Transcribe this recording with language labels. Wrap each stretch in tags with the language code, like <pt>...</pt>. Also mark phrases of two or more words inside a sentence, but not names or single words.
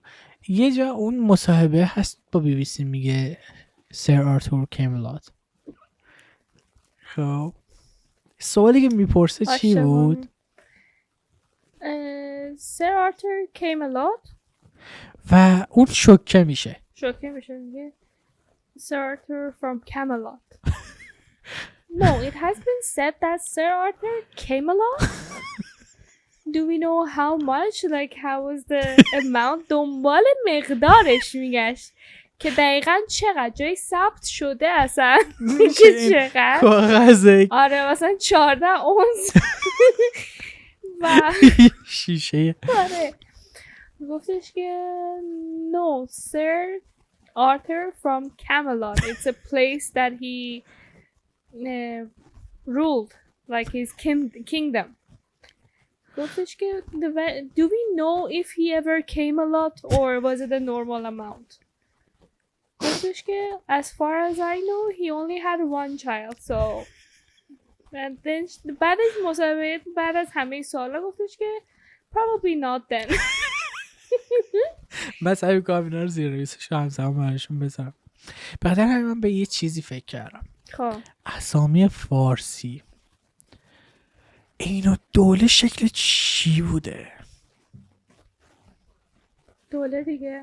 <fa>یه جا اون مصاحبه هست با بی بی سی میگه سر آرتور کیملات. خب سوالی که میپرسه چی بود؟ سر آرتور کیملات و اون شوکه میشه</fa> <en>میگه Sir Arthur from Camelot. No, it has been said that Sir Arthur Camelot. Do we know how much? Like how was the amount?</en> <fa>دنبال مقدارش میگشت که دقیقاً چقدر جای ثبت شده اصلا که چقدر کاغذه. آره مثلا 14 اونس و شیشه. آره گفتش که</fa> <en>No, Sir Arthur from Camelot. It's a place that he ruled, like his kingdom.</en> <fa>گفتش که</fa> <en>do we know if he ever came a lot or was it a normal amount?</en> <fa>گفتش که</fa> <en>as far as I know he only had one child. So and then</en> <fa>بعد از مصاحبه بعد از همه سوالا گفتش که</fa> <en>probably not then.</en> <fa>من سعی میکنم اینا رو زیر ریسش همزمان براشون بذارم. بعد من به یه چیزی فکر کردم. خب اسامی فارسی اینو دوله شکل چی بوده؟ دوله دیگه</fa>